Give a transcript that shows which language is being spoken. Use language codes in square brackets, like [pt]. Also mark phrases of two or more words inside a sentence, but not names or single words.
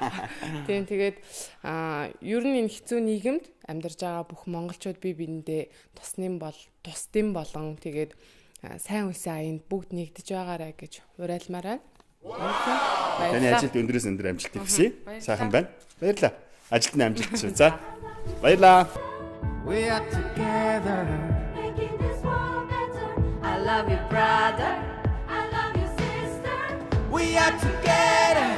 [mn] Тийм тэгээд ер нь энэ хэцүү нийгэмд амьдарч байгаа бүх монголчууд бие биендээ тусдим болон тэгээд сайн үсэн аянд бүгд нэгдэж байгаарай гэж уриалмаар байна. Таны ажилд өндрөөс өндөр амжилтыг хүсье. Сайхан байна. Баярлалаа. Ажилд нь амжилт шүү. За. Баярлалаа. [en] We are together, making this world better. I love you, brother. I love you, sister. We are together.